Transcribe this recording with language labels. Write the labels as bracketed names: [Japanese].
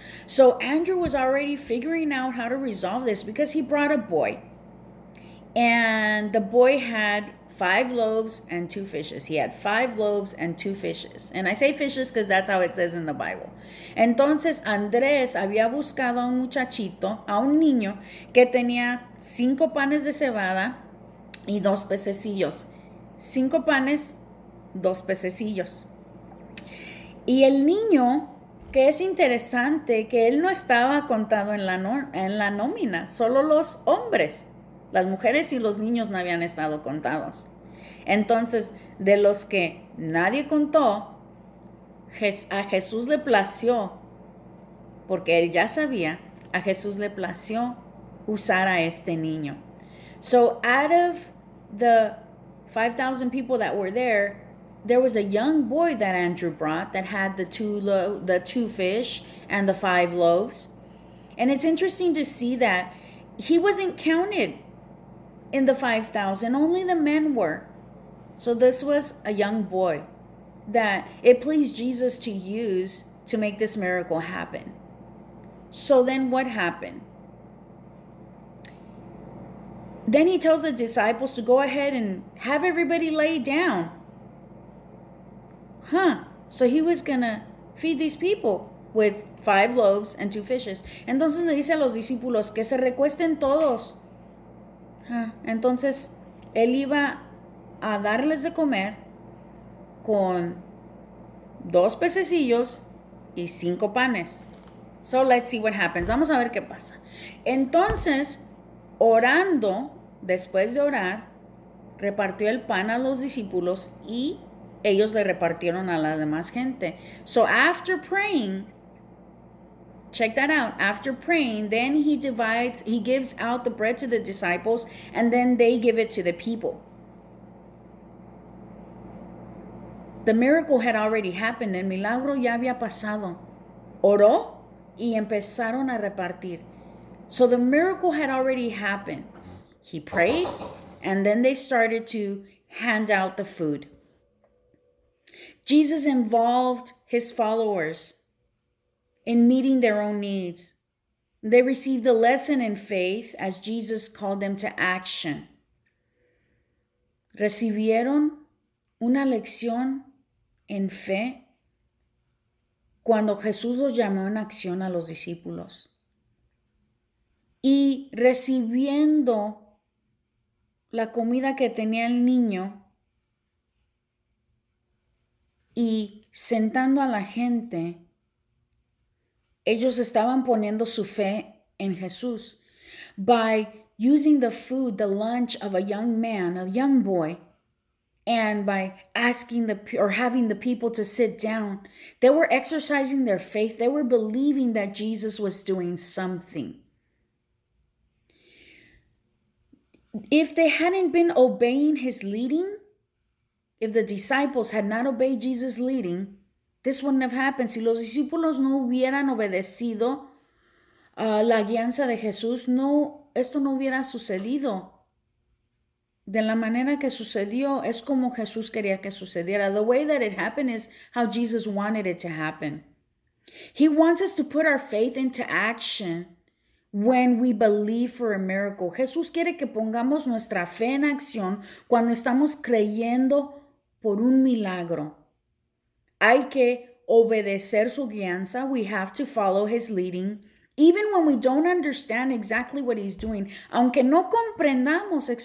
[English] So Andrew was already figuring out how to resolve this because he brought a boy. And the boy had 5 loaves and 2 fishes. He had 5 loaves and 2 fishes. And I say fishes because that's how it says in the Bible. [Spanish] Entonces Andrés había buscado a un muchachito, a un niño, que tenía 5 panes de cebada y 2 pececillos. 5 panes, 2 pececillos. Y el niño, que es interesante, que él no estaba contado en la nómina, solo los hombres. Las mujeres y los niños no habían estado contados. Entonces, de los que nadie contó, a Jesús le plació, porque él ya sabía, a Jesús le plació usar a este niño. [English] So out of the 5,000 people that were there was a young boy that Andrew brought that had the two fish and the 5 loaves. And it's interesting to see that he wasn't counted in the 5,000, only the men were. So this was a young boy that it pleased Jesus to use to make this miracle happen. So then what happened? Then he tells the disciples to go ahead and have everybody lay down. So he was gonna feed these people with 5 loaves and 2 fishes. [Spanish] Entonces le dice a los discípulos que se recuesten todos. Entonces él iba a darles de comer con 2 pececillos y 5 panes. [English] So let's see what happens. [Spanish] Vamos a ver qué pasa. Entonces, orando, después de orar, repartió el pan a los discípulos y ellos le repartieron a la demás gente. [English] So after praying, check that out. After praying, then he gives out the bread to the disciples, and then they give it to the people. The miracle had already happened. [Spanish] El milagro ya había pasado. Oró y empezaron a repartir. [English] So the miracle had already happened. He prayed, and then they started to hand out the food. Jesus involved his followers in meeting their own needs. They received a lesson in faith as Jesus called them to action. [Spanish] Recibieron una lección en fe cuando Jesús los llamó en acción a los discípulos. Y recibiendo la comida que tenía el niño y sentando a la gente, ellos estaban poniendo su fe en Jesús. [English] By using the food, the lunch of a young man, a young boy, and by asking having the people to sit down, they were exercising their faith. They were believing that Jesus was doing something. If they hadn't been obeying his leading, if the disciples had not obeyed Jesus' leading, this wouldn't have happened. [Spanish] Si los discípulos no hubieran obedecido la guianza de Jesús, esto no hubiera sucedido. De la manera que sucedió es como Jesús quería que sucediera. [English] The way that it happened is how Jesus wanted it to happen. He wants us to put our faith into action when we believe for a miracle. [Spanish] Jesús quiere que pongamos nuestra fe en acción cuando estamos creyendo por un milagro. Hay que obedecer su guianza. [English] We have to follow his leading, even when we don't understand exactly what he's doing. [Spanish] Aunque no comprendamos [English] exactly